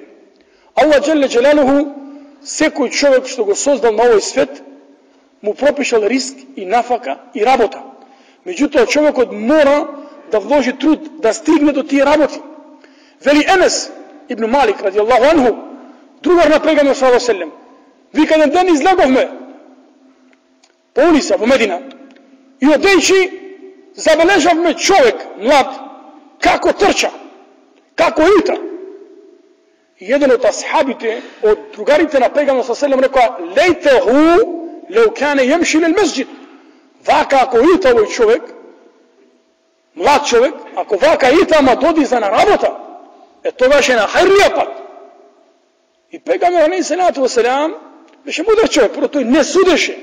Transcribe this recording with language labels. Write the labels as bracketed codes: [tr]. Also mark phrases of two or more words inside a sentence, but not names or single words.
[ar] الله جل جلاله [mk] секој човек што го создал на овој свет му пропишал риск и нафака и работа. Меѓутоа човекот мора да вложи труд да стигне до тие работи. Вели Енес ибн Малик [ar] رضي الله عنه, [mk] другар на пегамбер [ar] صلى الله عليه وسلم, [mk] вика еден ден излеговме по улица во Медина и одејќи забележавме човек млад како трча, како ита. И еден од асхабите, од другарите на пегамбер [ar] صلى الله عليه وسلم [mk] рекоа: [ar] "ليته لو كان يمشي للمسجد." [mk] Вака ако ита овој човек, млад човек, ако вака ита ама доди за на работа, тогаш е на хајрија пат. И пегамбер [ar] عليه وسلم [mk] беше мудар човек, прво тој не судеше.